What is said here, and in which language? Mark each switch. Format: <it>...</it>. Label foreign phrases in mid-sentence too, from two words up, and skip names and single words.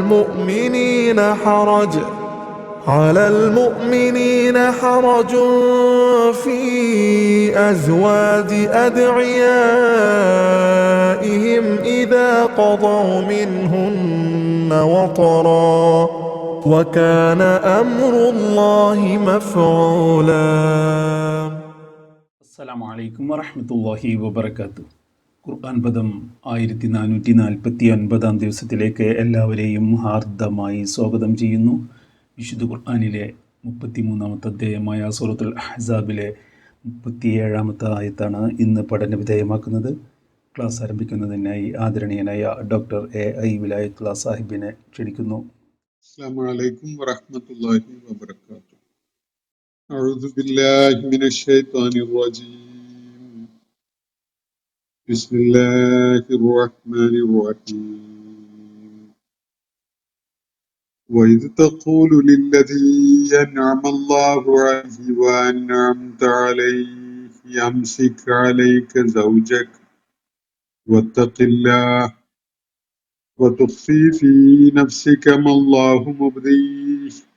<ar>المؤمنين حرج في أزواج أدعيائهم إذا قضوا منهن وطرا وكان أمر الله مفعولا. السلام عليكم ورحمة الله وبركاته.</ar> <ml>ഖുർആൻ പദം 1449 ദിവസത്തിലേക്ക് എല്ലാവരെയും ഹാർദമായി സ്വാഗതം ചെയ്യുന്നു. വിശുദ്ധ ഖുർആനിലെ 33-ാമത്തെ അധ്യായമായ സൂറത്തുൽ അഹ്സാബിലെ 37-ാമത്തെ ആയത്താണ് ഇന്ന് പഠന വിധേയമാക്കുന്നത്. ക്ലാസ് ആരംഭിക്കുന്നതിനായി ആദരണീയനായ ഡോക്ടർ എ വിലായത്തുള്ള സാഹിബിനെ ക്ഷണിക്കുന്നു.</ml> <ar>السلام عليكم ورحمة الله وبركاته. أعوذ بالله من الشيطان الرجيم. بسم الله الرحمن الرحيم. وإذ تقول للذي أنعم الله عليه وأنعمت عليه أمسك عليك زوجك واتق الله وتخفي في نفسك ما الله مبديه</ar>